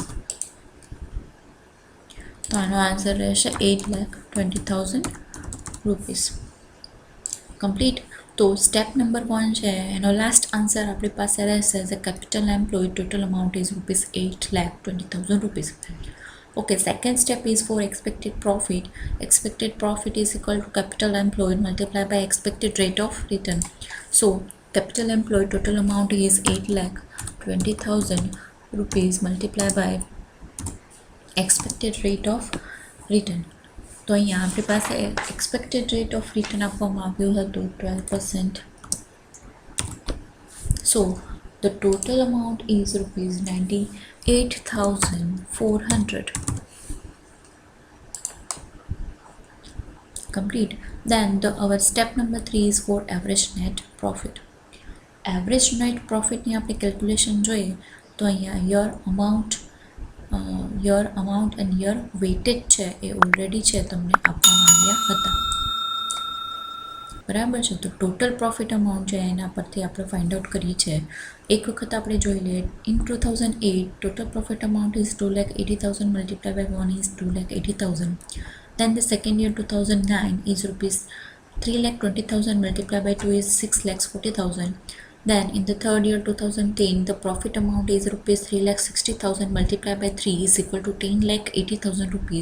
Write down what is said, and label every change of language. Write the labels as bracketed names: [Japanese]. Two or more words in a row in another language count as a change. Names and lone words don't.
[Gujarati] તો આનો આન્સર રહેશે 8,20,000 રૂપીઝ. કમ્પ્લીટ. [English] તો step number 1 [Gujarati] છે એનો [English] last answer [Gujarati] આપણી પાસે રહેશે [English] as a capital employ total amount is ₹8,20,000 rupees. Okay, second step is for expected profit. Expected profit is equal to capital employed multiplied by expected rate of return. So capital employed total amount is 8,20,000 rupees multiplied by expected rate of return. [Gujarati] તો અહીંયા આપણી પાસે [English] expected rate of return [Gujarati] આપવામાં આવ્યું હતું 12%. [English] So the total amount is ₹98,400. Complete. Then our step number 3 is for average net profit. Average net profit [Gujarati] ની આપણે કેલ્ક્યુલેશન જોઈએ તો અહીંયા [English] your amount and your weightage [Gujarati] છે એ ઓલરેડી છે તમને આપવામાં આવ્યા હતા, બરાબર છે. તો [English] total profit amount [Gujarati] છે એના પરથી આપણે [English] find out [Gujarati] કરીએ છીએ. એક વખત આપણે જોઈ લઈએ. [English] ઇન 2008 total profit amount is 2,80,000 multiplied by 1 is 2,80,000. Then the second year 2009 is ₹3,20,000 multiplied by 2 is 6,40,000. Then in the third year 2010 the profit amount is ₹3,60,000 multiplied by 3 is equal to 10,80,000 rupees.